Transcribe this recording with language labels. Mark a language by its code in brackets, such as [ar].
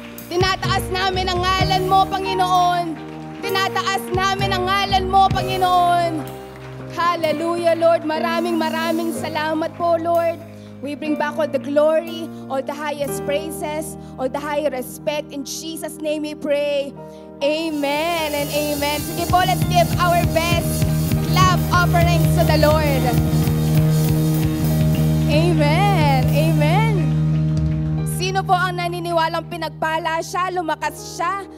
[tl] Tinataas namin ang ngalan mo, Panginoon. Tinataas namin ang ngalan mo, Panginoon. Hallelujah, Lord. Maraming salamat po, Lord. [en] We bring back all the glory, all the highest praises, all the high respect. In Jesus' name we pray. Amen and amen. [tl] Sige po, [en] let's give our best clap offerings to the Lord. Amen. Amen. [tl] Sino po ang naniniwalang pinagpala siya, lumakas siya?